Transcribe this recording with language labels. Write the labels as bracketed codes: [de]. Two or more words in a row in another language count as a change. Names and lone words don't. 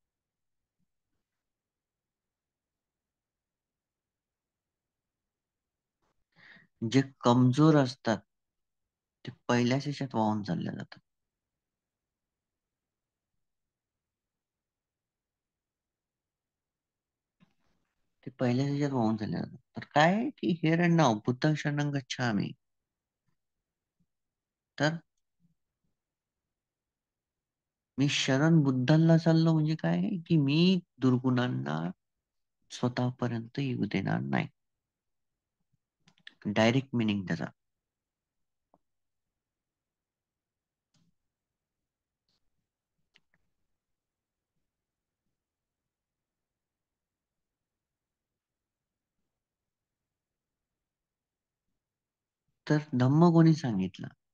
[mr] जे कमजोर असतात ते पहिल्याच ह्याच्यात वाहून चालले जातात. ते पहिल्याच ह्याच्यात वाहून चालले जातात. तर काय आहे की [en] here and now, [pi] बुद्धं शरणं गच्छामि. [mr] तर मी शरण बुद्धांना चाललो म्हणजे काय आहे, की मी दुर्गुणांना स्वतःपर्यंत येऊ देणार नाही. [en] direct meaning [mr] त्याचा. तर धम्म कोणी सांगितला?